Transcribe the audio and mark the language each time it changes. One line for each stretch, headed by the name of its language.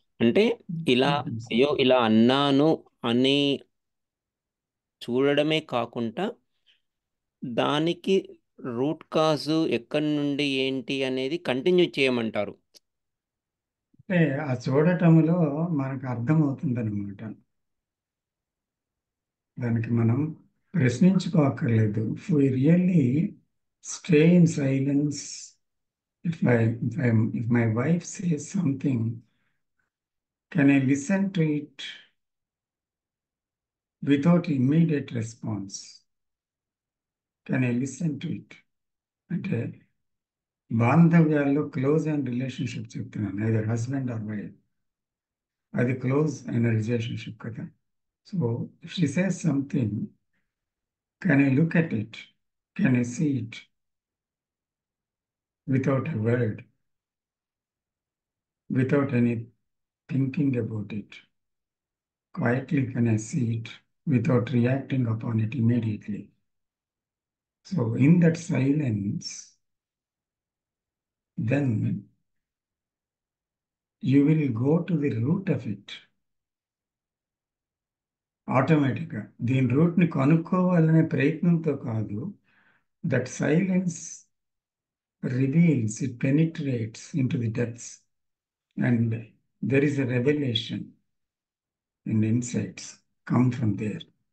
Telugu: అంటే ఇలా అయ్యో ఇలా అన్నాను అని చూడడమే కాకుండా దానికి రూట్ కాజు ఎక్కడి నుండి ఏంటి అనేది కంటిన్యూ చేయమంటారు. అంటే ఆ చూడటంలో మనకు అర్థమవుతుందన్నమాట. దానికి మనం ప్రశ్నించుకోక్కర్లేదు.
English: If we really stay in silence, if my wife says something, can I listen to it without immediate response? Can I listen to it?
Telugu: అంటే బాంధవ్యాల్లో
English: close and relationship
Telugu: చెప్తున్నాను,
English: Either husband or wife.
Telugu: అది close అయిన relationship కదా.
English: So if she says something, can I look at it? Can I see it without a word, without any thinking about it? Quietly can I see it without reacting upon it immediately? So in that silence, then you will go to the root of it.
Telugu: ఆటోమేటిక్గా దీని రూట్ని కనుక్కోవాలనే ప్రయత్నంతో కాదు.
English: That silence reveals, it penetrates into the depths, and there is a revolution and insights come from there.